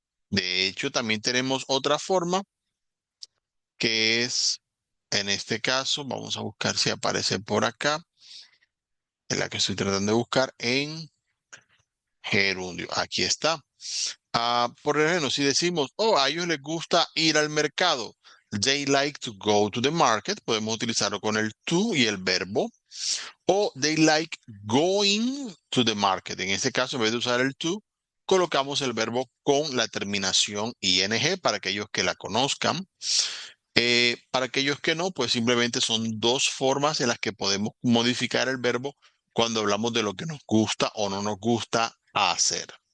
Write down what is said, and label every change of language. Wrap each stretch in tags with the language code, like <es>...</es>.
<es>De hecho, también tenemos otra forma que es, en este caso, vamos a buscar si aparece por acá, en la que estoy tratando de buscar en gerundio. Aquí está. Por ejemplo, si decimos, oh, a ellos les gusta ir al mercado.</es> <en>They like to go to the market.</en> <es>Podemos utilizarlo con el to y el verbo.</es> <en>O they like going to the market.</en> <es>En este caso, en vez de usar el to, colocamos el verbo con la terminación ing para aquellos que la conozcan. Para aquellos que no, pues simplemente son dos formas en las que podemos modificar el verbo cuando hablamos de lo que nos gusta o no nos gusta hacer.</es>